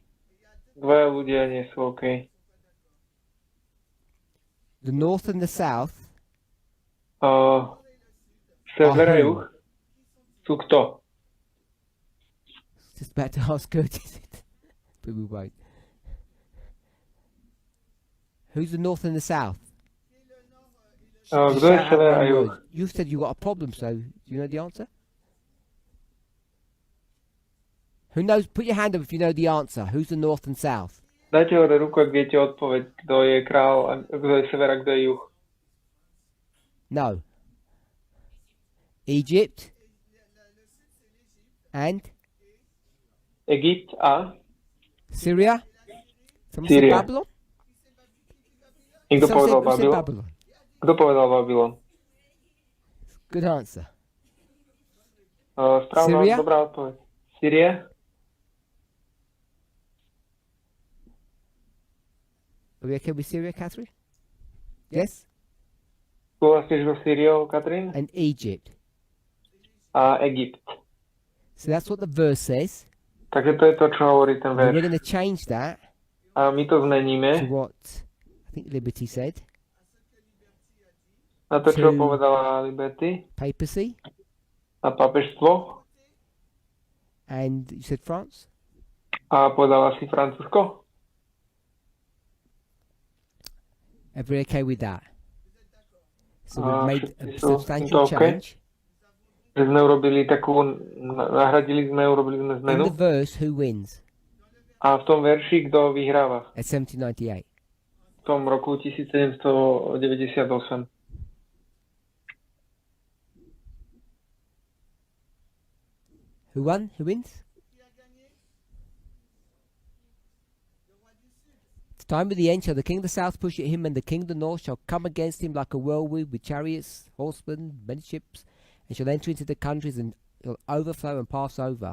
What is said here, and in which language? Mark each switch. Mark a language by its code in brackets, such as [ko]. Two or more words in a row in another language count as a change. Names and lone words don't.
[sk] Dvaja ľudia nie sú OK. [en] The north and the south [sk] Sever a [en] who? [sk] juh sú kto? [en] Just about to ask Curtis it, but we won't. Who's the north and the south? [sk] Kto je [en] Shout out [sk] sever a [en] one [sk] juh? [en] word. You said you got a problem, so do you know the answer? Who knows? Put your hand up if you know the answer. Who's the north and south? [sk] Dajte hore ruku, ak viete odpoveď, kto je král, a kto je sever a kto je juh. [en] No. Egypt and [sk] Egypt a [en] Syria. Someone [sk] Syria. [en] said Babylon. [sk] niekto [en] Someone [sk] povedal [en] who said [sk] Babylon? [en] Babylon. [sk] Kto povedal Babylon? [en] Good answer. [sk] Správna, [en] Syria? [sk] dobrá odpoveď. [en] Syria? Are we okay with Syria, Catherine? Yes. [sk] Súhlasíš so Syriou, Katrin? [en] And Egypt. [sk] A Egypt. [en] So that's what the verse says. [sk] Takže to je to, čo hovorí ten [en] And we're [sk] verš. [en] going to change that [sk] A my to [en] to [sk] zmeníme [en] what I think Liberty said. [sk] na to, čo to- povedala Liberty [en] Papacy. [sk] a pápežstvo. [en] And you said France. [sk] A povedala si Francúzsko. [en] Everybody okay with that? So Ah, we've made a [sk] všetci sú [en] substantial [sk] to okay? [en] change. [sk] Že sme urobili urobili sme [en] In [sk] zmenu. [en] the verse, who wins? [sk] A v tom verši, kto vyhráva? [en] At 1798. [sk] V tom roku 1798. [en] Who won? Who wins? The time of the end shall the king of the south push at him, and the king of the north shall come against him like a whirlwind with chariots, horsemen, many ships, and shall enter into the countries and shall overflow and pass over.